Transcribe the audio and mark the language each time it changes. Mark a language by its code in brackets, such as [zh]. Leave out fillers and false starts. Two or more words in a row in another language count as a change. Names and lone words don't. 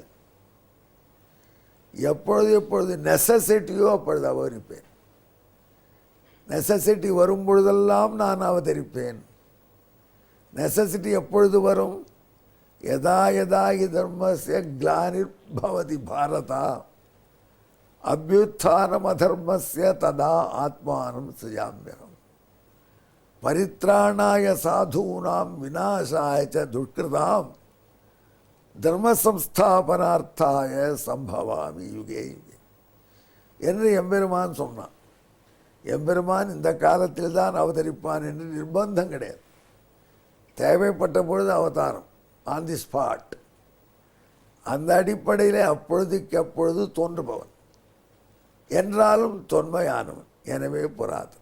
[ta] எப்பொழுது எப்பொழுது நெசசிட்டியோ அப்பொழுது அவதரிப்பேன். நெசசிட்டி வரும் பொழுதெல்லாம் நான் அவதரிப்பேன். நெசசிட்டி எப்பொழுது வரும்? [sa] यदा यदा हि धर्मस्य ग्लानिर् भवति भारत अभ्युत्थानम् अधर्मस्य तदा आत्मानम् सृजाम्यहम् परित्राणाय साधूनाम् विनाशाय च दुष्कृताम् धर्म संस्थापनार्थाय सम्भवामि युगे युगे [ta] என்று எம்பெருமான் சொன்னான். எம்பெருமான் இந்த காலத்தில் தான் அவதரிப்பான் என்று நிர்பந்தம் கிடையாது. தேவைப்பட்ட பொழுது அவதாரம், [en] on the spot. [ta] அந்த அடிப்படையில் அப்பொழுதுக்கு அப்பொழுது தோன்றுபவன் என்றாலும் தொன்மையானவன், எனவே புராதன்.